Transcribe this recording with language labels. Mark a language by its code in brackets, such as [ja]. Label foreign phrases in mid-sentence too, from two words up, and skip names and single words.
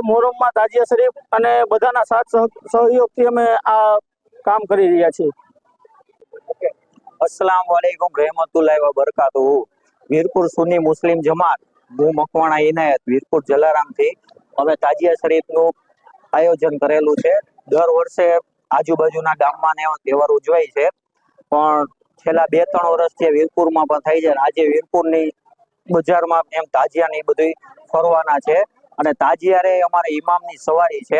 [gu] મોહરમમાં તાજિયા શરીફ અને બધાના સાથ સહયોગથી અમે આ કામ કરી રહ્યા છીએ. [ar] السلام عليكم رحمة الله وبركاته. [gu] વીરપુર સુન્ની મુસ્લિમ જમાત, હું મકવાણા ઇનાયત, વીરપુર જલારામથી અમે તાજિયા શરીફનું આયોજન કરેલું છે. દર વર્ષે આજુબાજુના ગામમાં ને એવા તહેવાર ઉજવાય છે, પણ છેલ્લા 2-3 વર્ષથી વીરપુરમાં પણ થઈ જાય. આજે વીરપુરની બજારમાં એમ તાજિયા ને બધું ફરવાના છે, અને તાજિયા રે અમારે ઇમામની સવારી છે.